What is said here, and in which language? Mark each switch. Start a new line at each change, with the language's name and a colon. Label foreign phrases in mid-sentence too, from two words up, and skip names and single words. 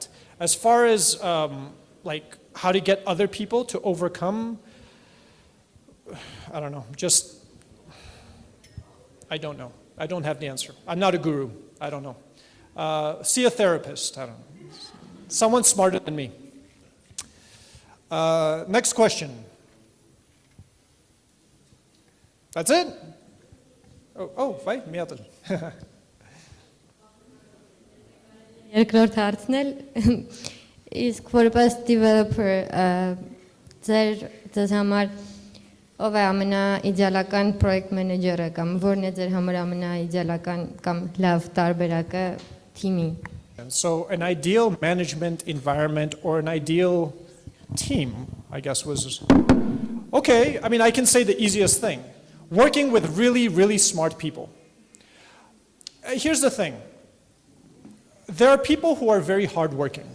English: As far as like how to get other people to overcome, I don't know, I don't know. I don't have the answer. I'm not a guru, I don't know. See a therapist, I don't know. Someone smarter than me. Next question. That's it?
Armenian: Վայ, մի հատ էլ։ Երկրորդ հարցն էլ իսկ որպես developer ձեզ համար ով է ամենաիդեալական
English: project manager-
Armenian: ը կամ որն է ձեր համար ամենաիդեալական կամ լավ տարբերակը թիմի։
English: So an ideal management environment or an ideal team, I guess was, okay, I mean, I can say the easiest thing. Working with really, really smart people. Here's the thing. There are people who are very hardworking.